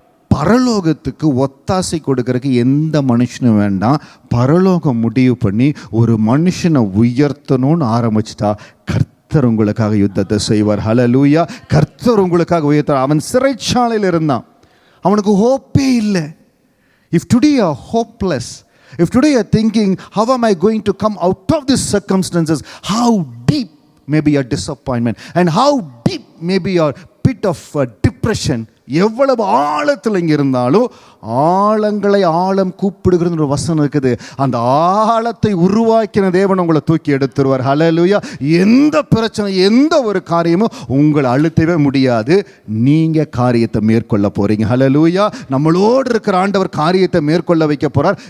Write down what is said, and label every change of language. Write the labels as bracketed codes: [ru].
[ta] பரலோகத்துக்கு ஒத்தாசை கொடுக்கறதுக்கு எந்த மனுஷனும் வேண்டாம். பரலோகம் முடிவு பண்ணி ஒரு மனுஷனை உயர்த்தணும்னு ஆரம்பிச்சிட்டா கர்த்தர் உங்களுக்காக யுத்தத்தை செய்வார். ஹல்லேலூயா. கர்த்தர் உங்களுக்காக உயர்த்தார். அவன் சிறைச்சாலையில் இருந்தான், அவனுக்கு ஹோப்பே இல்லை. [en] If today you are hopeless, if today you are thinking, how am I going to come out of these circumstances? How deep may be your disappointment, and how deep may be your pit of depression. [ta] எவ்வளவு ஆழத்தில் இங்கே இருந்தாலும் ஆழங்களை ஆழம் கூப்பிடுகிறது ஒரு வசனம் இருக்குது. அந்த ஆழத்தை உருவாக்கின தேவன் உங்களை தூக்கி எடுத்துருவார். ஹல்லேலூயா. எந்த பிரச்சனை, எந்த ஒரு காரியமும் உங்களை அழுத்தவே முடியாது. நீங்கள் காரியத்தை மேற்கொள்ள போகிறீங்க. ஹல்லேலூயா. நம்மளோடு இருக்கிற ஆண்டவர் காரியத்தை மேற்கொள்ள வைக்க போகிறார்.